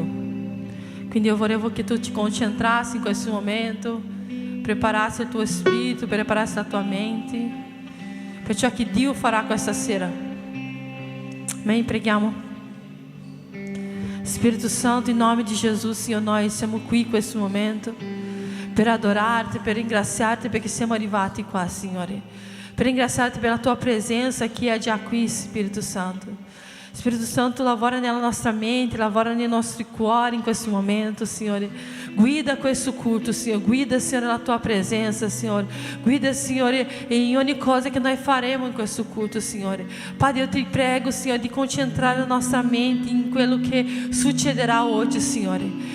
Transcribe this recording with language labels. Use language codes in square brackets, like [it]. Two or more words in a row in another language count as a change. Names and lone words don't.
[it] Quindi io volevo che tu ti concentrassi in questo momento, preparassi il tuo spirito, preparassi la tua mente per ciò che Dio farà questa sera. Amen? Preghiamo. Spirito Santo, in nome di Gesù, Signore, noi siamo qui in questo momento per adorarti, per ringraziarti perché siamo arrivati qua, Signore. Per ringraziarti [pt] pela tua presença que é [it] già qui, Spirito Santo. Spirito Santo, lavora nella nostra mente, lavora nei nostri cuori in questo momento, Signore. Guida questo culto, Signore. Guida, Signore, la tua presença, Signore. Guida, Signore, in ogni cosa che noi faremo in questo culto, Signore. Padre, [pt] eu te prego, [it] Signore, di concentrare la nostra mente in quello che succederà oggi, Signore.